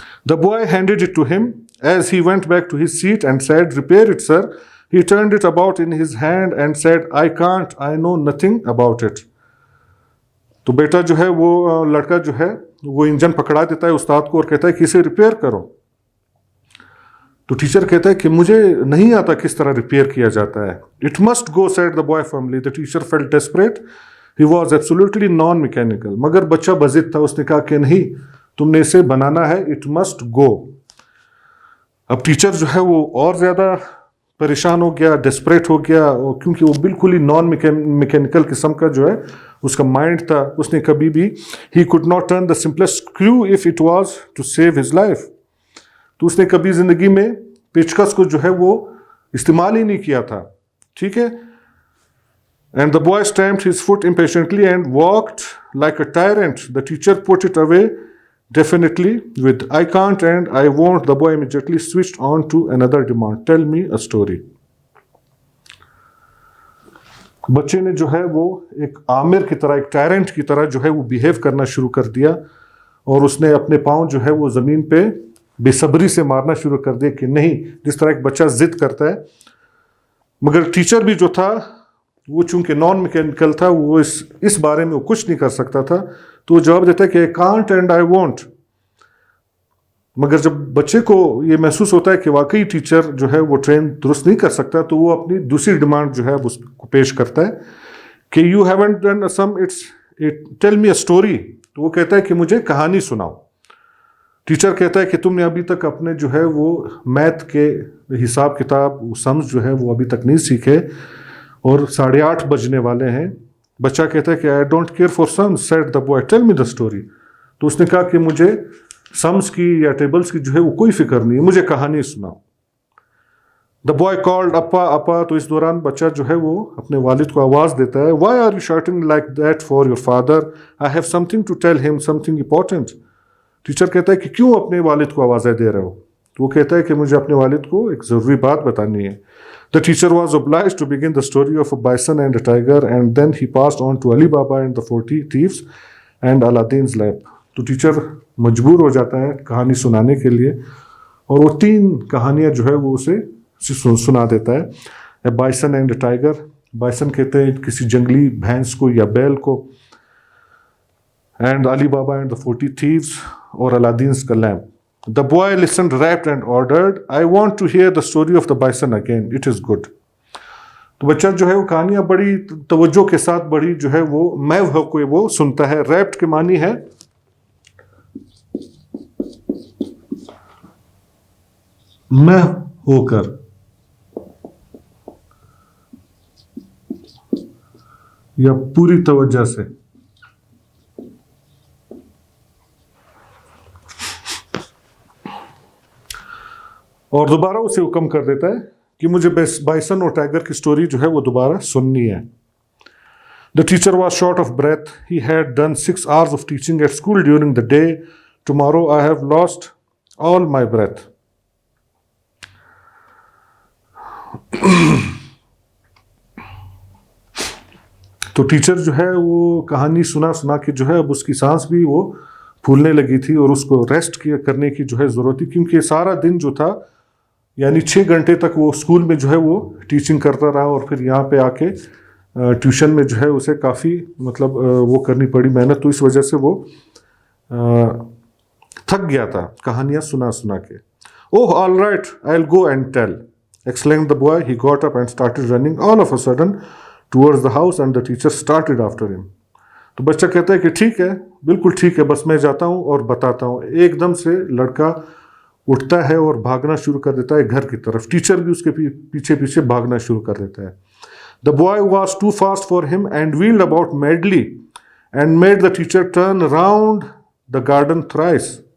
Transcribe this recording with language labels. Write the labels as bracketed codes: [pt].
[en] The boy handed it to him as he went back to his seat and said, "Repair it, sir." He turned it about in his hand and said, "I can't, I know nothing about it." [ur] تو بیٹا جو ہے وہ لڑکا جو ہے وہ engine پکڑا دیتا ہے استاد کو اور کہتا ہے کہ اسے ریپیئر کرو. تو ٹیچر کہتا ہے کہ مجھے نہیں آتا کس طرح ریپیئر کیا جاتا ہے. [en] It must go, said the boy firmly. The teacher felt desperate. He was absolutely non-mechanical. [ur] مگر بچہ بضد تھا, اس نے کہا کہ نہیں, تم نے اسے بنانا ہے. [en] It must go. [ur] اب ٹیچر جو ہے وہ اور زیادہ پریشان ہو گیا, ڈسپریٹ ہو گیا, کیونکہ وہ بالکل ہی نان میکینیکل قسم کا جو ہے اس کا مائنڈ تھا. اس نے کبھی بھی [en] he could not turn the simplest screw if it was to save his life. [ur] تو اس نے کبھی زندگی میں پیچکس کو جو ہے وہ استعمال ہی نہیں کیا تھا. ٹھیک ہے. [en] And the boy stamped his foot impatiently and walked like a tyrant. The teacher put it away definitely with "I can't and I won't." The boy immediately switched on to another demand. "Tell me a story." [ur] بچے نے جو ہے وہ ایک آمر کی طرح, ایک ٹائرنٹ کی طرح جو ہے وہ بیہیو کرنا شروع کر دیا, اور اس نے اپنے پاؤں جو ہے وہ زمین پہ بے صبری سے مارنا شروع کر دیا کہ نہیں, جس طرح ایک بچہ ضد کرتا ہے. مگر ٹیچر بھی جو تھا وہ چونکہ نان میکینیکل تھا, وہ اس بارے میں وہ کچھ نہیں کر سکتا تھا, تو وہ جواب دیتا ہے کہ [en] "I can't and I won't." [ur] مگر جب بچے کو یہ محسوس ہوتا ہے کہ واقعی ٹیچر جو ہے وہ ٹرین درست نہیں کر سکتا, تو وہ اپنی دوسری ڈیمانڈ جو ہے اس کو پیش کرتا ہے کہ [en] "You haven't done some, tell me a story." [ur] تو وہ کہتا ہے کہ مجھے کہانی سناؤ. ٹیچر کہتا ہے کہ تم نے ابھی تک اپنے جو ہے وہ میتھ کے حساب کتاب سمز جو ہے وہ ابھی تک نہیں سیکھے, اور 8:30 بجنے والے ہیں. بچہ کہتا ہے کہ [en] "I don't care for sums," said the boy. "Tell me the story." [ur] تو اس نے کہا کہ مجھے سمز کی یا ٹیبلز کی جو ہے وہ کوئی فکر نہیں ہے, مجھے کہانی سناؤ. [en] The boy called "Appa, Appa." [ur] تو اس دوران بچہ جو ہے وہ اپنے والد کو آواز دیتا ہے. [en] "Why are you shouting like that for your father? I have something to tell him, something important." [ur] Teacher کہتا ہے کہ کیوں اپنے والد کو آوازیں دے رہے ہو؟ تو وہ کہتا ہے کہ مجھے اپنے والد کو ایک ضروری بات بتانی ہے. [en] The teacher was obliged to begin the story of a bison and a tiger, and then he passed on to Ali Baba and the 40 thieves and Aladdin's lamp. [ur] تو ٹیچر مجبور ہو جاتا ہے کہانی سنانے کے لیے, اور وہ 3 کہانیاں جو ہے وہ اسے سنا دیتا ہے. [en] A bison and a tiger. [ur] Bison کہتے ہیں کسی جنگلی بھینس کو یا بیل کو. [en] And Ali Baba and the 40 thieves, [ur] اور [en] Aladdin's [ur] کا [en] lamp. The boy listened rapt and ordered, "I want to hear the story of the bison again. It is good." [ur] تو بچہ جو ہے وہ کہانیاں بڑی توجہ کے ساتھ بڑی جو ہے وہ محو ہو کے وہ سنتا ہے. ریپٹ کے معنی ہے محو ہو کر, یا پوری توجہ سے. اور دوبارہ اسے حکم کر دیتا ہے کہ مجھے بائسن اور ٹائگر کی سٹوری جو ہے وہ دوبارہ سننی ہے. [en] The teacher was short of breath. He had done 6 hours of teaching at school during the day. Tomorrow I have lost all my breath. [ur] تو ٹیچر جو ہے وہ کہانی سنا کے جو ہے اب اس کی سانس بھی وہ پھولنے لگی تھی, اور اس کو ریسٹ کرنے کی جو ہے ضرورت تھی, کیونکہ سارا دن جو تھا یعنی 6 گھنٹے تک وہ اسکول میں جو ہے وہ ٹیچنگ کرتا رہا, اور پھر یہاں پہ آ کے ٹیوشن میں جو ہے اسے کافی وہ کرنی پڑی محنت. تو اس وجہ سے وہ تھک گیا تھا کہانیاں سنا سنا کے. [en] Oh, all right, I'll go and tell, exclaimed the boy. He got up and started running all of a sudden towards the house and the teacher started after him. [ur] تو بچہ کہتا ہے کہ ٹھیک ہے، بالکل ٹھیک ہے، بس میں جاتا ہوں اور بتاتا ہوں. ایک دم سے لڑکا اٹھتا ہے اور بھاگنا شروع کر دیتا ہے گھر کی طرف. ٹیچر بھی اس کے پیچھے پیچھے بھاگنا شروع کر دیتا ہے. [en] The boy was too fast for him and wheeled about madly and made the teacher turn round the garden thrice.